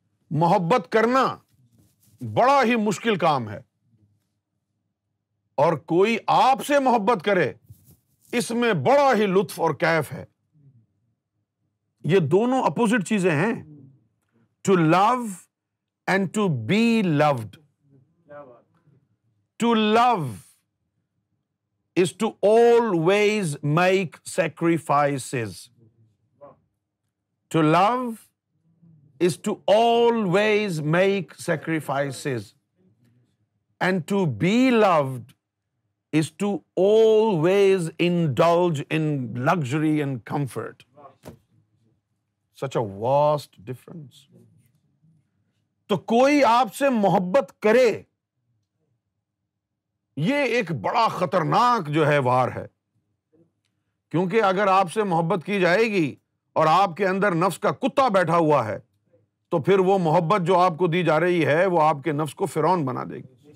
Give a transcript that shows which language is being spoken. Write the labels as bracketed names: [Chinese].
[Urdu] محبت کرنا بڑا ہی مشکل کام ہے، اور کوئی آپ سے محبت کرے اس میں بڑا ہی لطف اور کیف ہے۔ یہ دونوں اپوزٹ چیزیں ہیں، [English] To love and to be loved. To love is to always make sacrifices. To love is to always make sacrifices. And to be loved is to always indulge in luxury and comfort. Such a vast difference. [Urdu] تو کوئی آپ سے محبت کرے، یہ ایک بڑا خطرناک جو ہے وار ہے، کیونکہ اگر آپ سے محبت کی جائے گی اور آپ کے اندر نفس کا کتا بیٹھا ہوا ہے تو پھر وہ محبت جو آپ کو دی جا رہی ہے وہ آپ کے نفس کو فرعون بنا دے گی۔